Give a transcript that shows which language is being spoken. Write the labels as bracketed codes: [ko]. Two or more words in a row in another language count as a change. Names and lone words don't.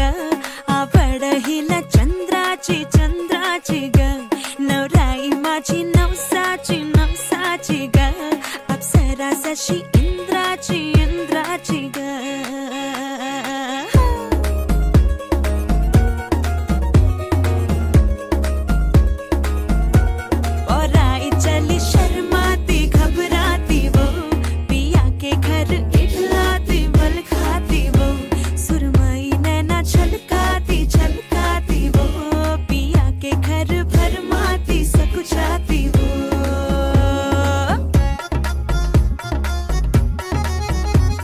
[mr] आवड हिला चंद्राची चंद्राची ग नवराई माझी नवसाची नवसाची ग अप्सरा जशी इंद्राची इंद्राची ग [hi] औराई चली शर्माती घबराती वो पिया के घर इठलाती बल खाती वो सुरमई नैना छलकाती छलकाती वो पिया के घर भरमाती सकुचाती वो